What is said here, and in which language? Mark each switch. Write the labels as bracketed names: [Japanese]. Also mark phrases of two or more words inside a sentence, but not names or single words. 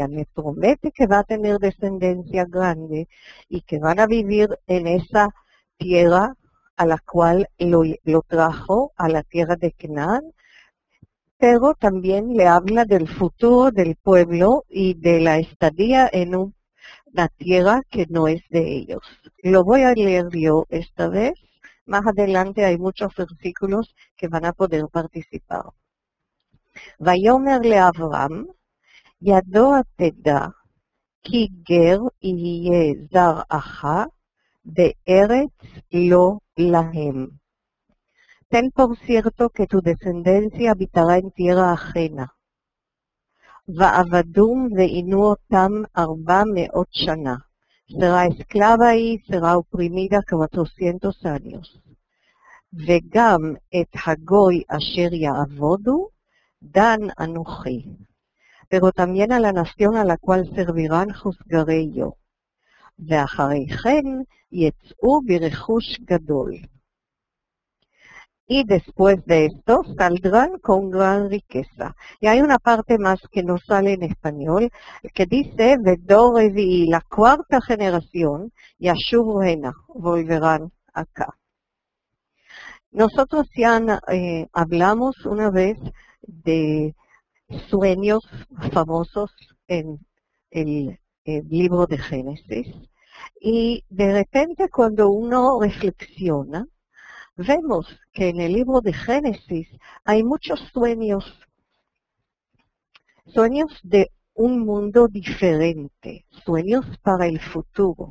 [Spanish] Le promete que va a tener descendencia grande y que van a vivir en esa tierra a la cual lo trajo, a la tierra de Canaán, pero también le habla del futuro del pueblo y de la estadía en una tierra que no es de ellos. Lo voy a leer yo esta vez. Más adelante hay muchos versículos que van a poder participar. [Hebrew] ויאמר לאברהם, ידוע תדע, כי גר יהיה זרעך בארץ לא להם. [Spanish] Ten por cierto que tu descendencia habitará en tierra ajena. [Hebrew] ועבדום ועינו אותם 400 שנה. [Spanish] Será esclava y será oprimida 400 años. [Hebrew] וגם את הגוי אשר יעבודו, דן אנוכי. [Spanish] Pero también a la nación a la cual servirán juzgaré yo. [Hebrew] ואחרי כן יצאו ברכוש גדול. [Spanish] Y después de esto saldrán con gran riqueza. Y hay una parte más que no sale en español, que dice, [Hebrew] ודור רביעי, [Spanish] la cuarta generación, [Hebrew] ישובו הנה, [Spanish] volverán acá. Nosotros ya hablamos una vez de sueños famosos en el libro de Génesis, y de repente cuando uno reflexiona, vemos que en el libro de Génesis hay muchos sueños de un mundo diferente, sueños para el futuro.